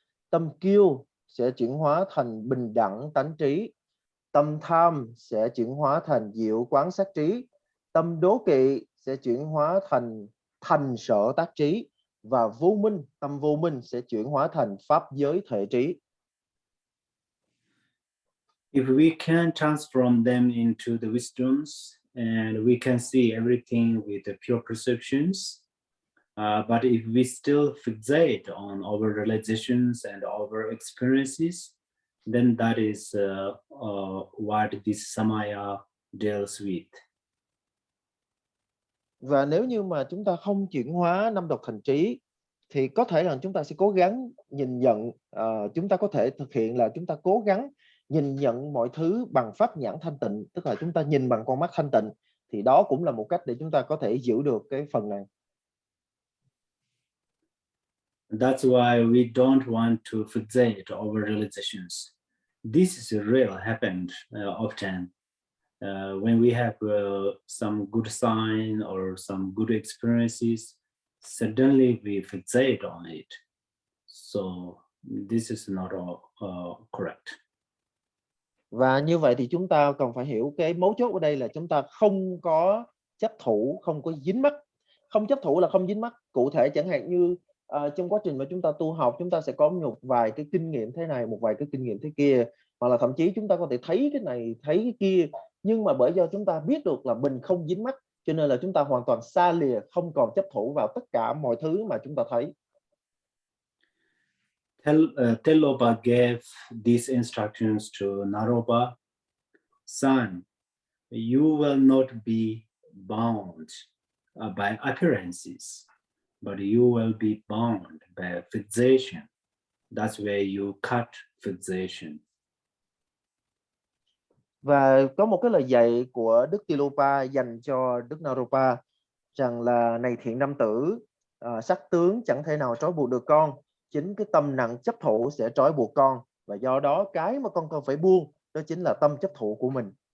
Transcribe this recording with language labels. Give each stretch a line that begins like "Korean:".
Vietnamese: Tâm kiêu sẽ chuyển hóa thành bình đẳng tánh trí. Tâm tham sẽ chuyển hóa thành diệu quán sát trí. Tâm đố kỵ sẽ chuyển hóa thành sở tác trí. Và vô minh, tâm vô minh sẽ chuyển hóa thành pháp giới thể trí.
English: If we can transform them into the wisdoms, and we can see everything with the pure perceptions, but if we still fixate on our realizations and our experiences, then that is what this samaya deals with.
Vietnamese: Và nếu như mà chúng ta không chuyển hóa năm độc thành trí, thì có thể là chúng ta sẽ cố gắng nhìn nhận, chúng ta có thể thực hiện là chúng ta cố gắng nhìn nhận mọi thứ bằng pháp nhãn thanh tịnh, tức là chúng ta nhìn bằng con mắt thanh tịnh, thì đó cũng là một cách để chúng ta có thể giữ được cái phần này.
English: That's why we don't want to fixate over realizations. This is real happened often. When we have some good sign or some good experiences, suddenly we fixate on it. So this is not correct.
Vietnamese: Và như vậy thì chúng ta cần phải hiểu cái mấu chốt ở đây là chúng ta không có chấp thủ, không có dính mắc. Không chấp thủ là không dính mắc. Cụ thể chẳng hạn như trong quá trình mà chúng ta tu học, chúng ta sẽ có một vài cái kinh nghiệm thế này, một vài cái kinh nghiệm thế kia, hoặc là thậm chí chúng ta có thể thấy cái này, thấy cái kia, nhưng mà bởi do chúng ta biết được là mình không dính mắc, cho nên là chúng ta hoàn toàn xa lìa, không còn chấp thủ vào tất cả mọi thứ mà chúng ta thấy.
English: Telopa gave these instructions to Naropa. Son, you will not be bound by appearances, but you will be bound by fixation. That's where you cut fixation.
Vietnamese: Và có một cái lời dạy của Đức Telopa dành cho Đức Naropa rằng là: này thiện nam tử, sắc tướng chẳng thể nào trói buộc được con, chính cái tâm nặng chấp thủ sẽ trói buộc con, và do đó cái mà con cần phải buông đó chính là tâm chấp thủ của mình.